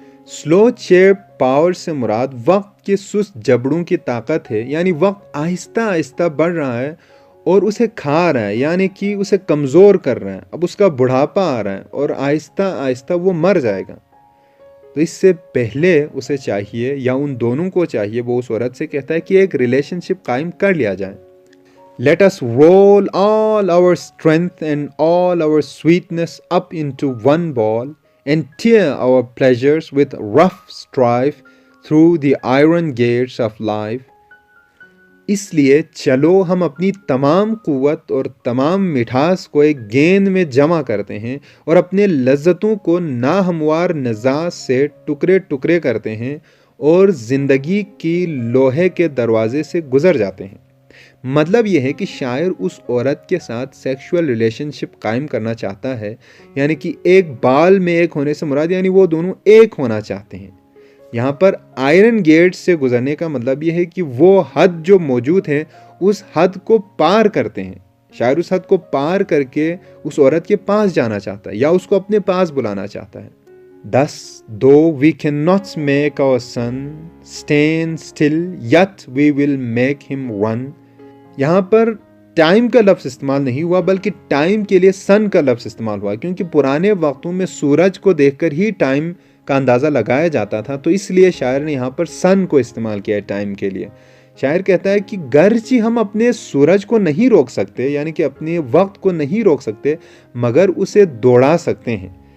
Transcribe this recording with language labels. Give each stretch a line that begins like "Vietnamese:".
Hindi: Slow चेप power से मुराद वक्त के सुस्त जबड़ों की ताकत है, यानी वक्त आहिस्ता आहिस्ता बढ़ रहा है और उसे खा रहा है, यानी कि उसे कमज़ोर कर रहा है। अब उसका बुढ़ापा आ रहा है और आहिस्ता आहिस्ता वो मर जाएगा। तो इससे पहले उसे चाहिए, या उन दोनों को चाहिए, वो उस औरत से कहता है कि एक रिलेशनशिप कायम कर लिया जाए।
English: Let us roll all our strength and all our sweetness up into one ball and tear our pleasures with rough strife through the iron gates of life.
Hindi: इसलिए चलो हम अपनी तमाम कुव्वत और तमाम मिठास को एक गेंद में जमा करते हैं और अपने लज्जतों को नाहमवार नज़ाज से टुकड़े टुकड़े करते हैं और ज़िंदगी की लोहे के दरवाजे से गुज़र जाते हैं। मतलब यह है कि शायर उस औरत के साथ सेक्सुअल रिलेशनशिप कायम करना चाहता है, यानी कि एक बाल में एक होने से मुराद यानी वो दोनों एक होना चाहते हैं। यहाँ पर आयरन गेट से गुजरने का मतलब यह है कि वो हद जो मौजूद है उस हद को पार करते हैं। शायर उस हद को पार करके उस औरत के पास जाना चाहता है या उसको अपने पास बुलाना चाहता है।
English: Thus, though we cannot make our son stand still, yet we will make him run.
Hindi: यहाँ पर टाइम का लफ्ज़ इस्तेमाल नहीं हुआ बल्कि टाइम के लिए सन का लफ्ज़ इस्तेमाल हुआ, क्योंकि पुराने वक्तों में सूरज को देखकर ही टाइम का अंदाज़ा लगाया जाता था, तो इसलिए शायर ने यहाँ पर सन को इस्तेमाल किया है टाइम के लिए। शायर कहता है कि गर्ची हम अपने सूरज को नहीं रोक सकते, यानी कि अपने वक्त को नहीं रोक सकते, मगर उसे दौड़ा सकते हैं।